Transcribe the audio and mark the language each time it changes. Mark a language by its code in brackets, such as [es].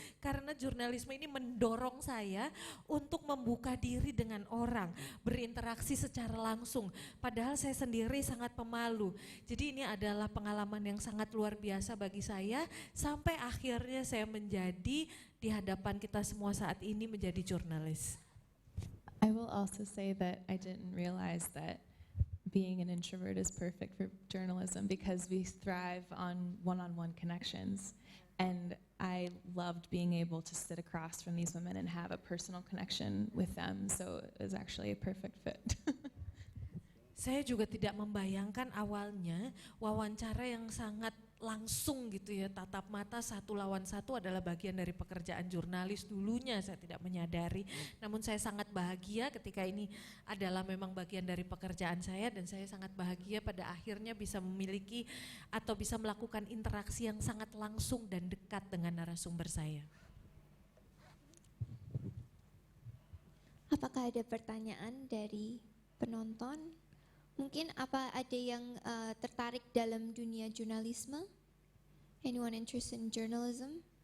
[id] Karena jurnalisme ini mendorong saya untuk membuka diri dengan orang, berinteraksi secara langsung. Padahal saya sendiri sangat pemalu. Jadi ini adalah pengalaman yang sangat luar biasa bagi saya. Sampai akhirnya saya menjadi di hadapan kita semua saat ini menjadi jurnalis. [en] I will also say that I didn't realize that being an introvert is perfect for journalism because we thrive on one-on-one connections. And I loved being able to sit across from these women and have a personal connection with them. So it was actually a perfect fit. [id] Saya juga tidak membayangkan awalnya wawancara yang sangat langsung gitu ya, tatap mata satu lawan satu adalah bagian dari pekerjaan jurnalis dulunya. Saya tidak menyadari, namun saya sangat bahagia ketika ini adalah memang bagian dari pekerjaan saya, dan saya sangat bahagia pada akhirnya bisa memiliki atau bisa melakukan interaksi yang sangat langsung dan dekat dengan narasumber saya. Apakah ada pertanyaan dari penonton? Mungkin apa ada yang tertarik dalam dunia jurnalisme? [en] Anyone interested in journalism?